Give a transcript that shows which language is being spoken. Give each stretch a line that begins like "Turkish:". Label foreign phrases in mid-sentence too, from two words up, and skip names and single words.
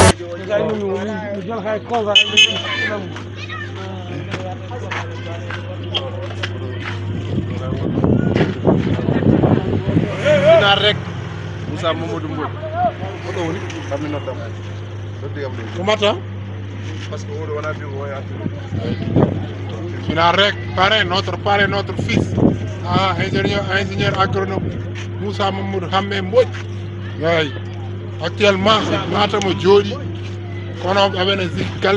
Fula: rek Moussa Mamadou Mbodj oto woni kammi noddam doddiyam ɗum ko matta
French: parce que
Fula: oɗo wona bi woya fina rek parrain
French: notre fils ingénieur agronome
Fula: Moussa Mamadou Hamme Mbodj yayi actuellement Matam o jooɗi kono aɓene galle